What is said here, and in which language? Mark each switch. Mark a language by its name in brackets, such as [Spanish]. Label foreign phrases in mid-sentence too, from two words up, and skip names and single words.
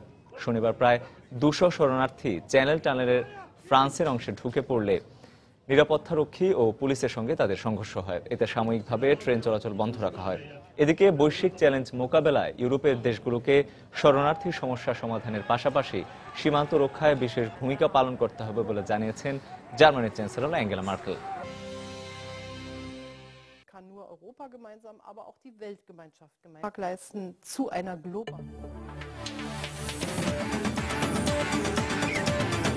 [Bangla] শনিবার প্রায় ২০০ শরণার্থী চ্যানেল টানেলের ফ্রান্সের অংশে ঢুকে পড়লে নিরাপত্তারক্ষী ও পুলিশের সঙ্গে তাদের সংঘর্ষ হয়। এতে সাময়িকভাবে ট্রেন চলাচল বন্ধ রাখা হয়। এদিকে বৈশ্বিক চ্যালেঞ্জ মোকাবেলায় ইউরোপের দেশগুলোকে শরণার্থী সমস্যা সমাধানের পাশাপাশি সীমান্ত রক্ষায় বিশেষ ভূমিকা পালন করতে হবে বলে জানিয়েছেন জার্মানির চ্যান্সেলর অ্যাঙ্গেলা মার্কেল। [German] Europa gemeinsam, aber auch die Weltgemeinschaft gemeinsam leisten zu einer globalen